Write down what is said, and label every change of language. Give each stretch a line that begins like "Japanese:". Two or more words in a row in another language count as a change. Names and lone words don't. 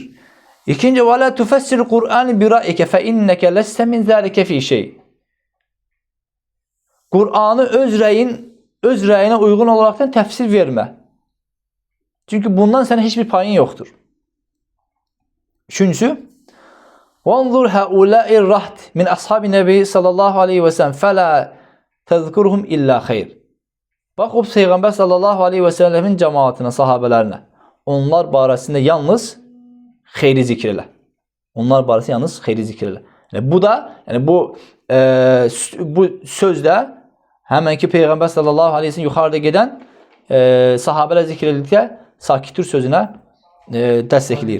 Arabic: İkinci, ولا تفسر القرآن برأيك فإنك لست من ذلك في شيء.
Azerbaijani: Qur'anı öz rəyinə uyğun olaraqdan təfsir vermə. Çünki bundan sənə heç bir payın yoxdur. Üçüncüsü,
Arabic: وَانْظُرْ هَؤُلَاءِ الرَّحْتِ مِنْ أَصْحَابِ النَّبِي صلى الله عليه وسلم فَلَا تَذْكُرْهُمْ إِلَّا خَيْرٍ.
Azerbaijani: Bax, o Peyğəmbər
Arabic: صلى الله عليه وسلم
Azerbaijani: cəmaatına, sahabələrinə, onlar barəsində yalnız xeyri zikr elə. Onlar barəsində yalnız xeyri zikr elə. Yəni, bu da, yəni bu sözdə həmənki Peyğəmbər
Arabic: صلى الله عليه وسلم
Azerbaijani: yuxarıda gedən sahabələr zikr edildikdə sakitdir sözünə dəstəkləyir.